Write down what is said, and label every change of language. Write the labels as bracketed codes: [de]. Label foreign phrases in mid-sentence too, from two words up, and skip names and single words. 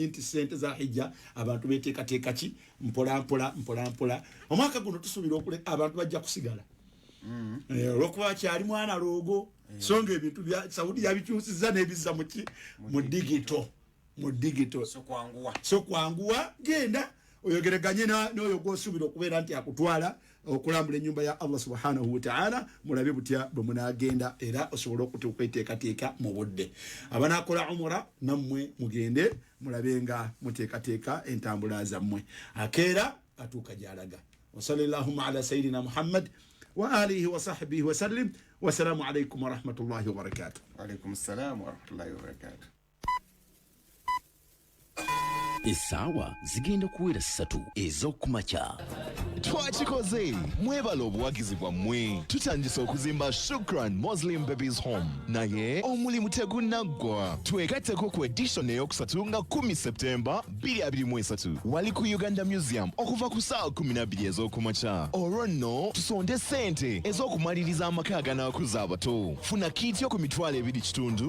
[lg] nti ssente za hijja abantu beteekateeka ki mpolampola omwaka guno tusuubira abantu bajja kusigala olwokuba kyali mwana loogo so nga ebintu Saudi yabikyusiza n'ebizza muki mu digito so kwanguwa genda oyogereganye n'oyo gw'osuubira okubeera nti akutwala okulambula ennyumba ya Allah [ar] سبحانه وتعالى [lg] mulabe butya bwe munaagenda era osobola okweteekateeka mu budde abanaakola umura nammwe mugende mulabe nga muteekateeka entambula zammwe akeera atuuka gy'alaga [ar] وصلى الله على سيدنا محمد وعلى آله وصحبه وسلم والسلام عليكم ورحمة الله وبركاته. وعليكم السلام ورحمة الله وبركاته. [lg] Essaawa zigenda kuwera 3 ez'okumakya. Twakikoze mwebala obuwagizi bwammwe tutandise okuzimba Shukran Muslim Babies Home naye omulimu tegunnaggwa twegatteko ku edition eyokusatu nga 10 Septemba 2023 wali ku Uganda Museum okuva ku ssaawa 12 ez'okumakya olwo nno tusonde ssente ez'okumaliriza amaka aganaakuza abato funa kiiti yo ku mitwalo 2.5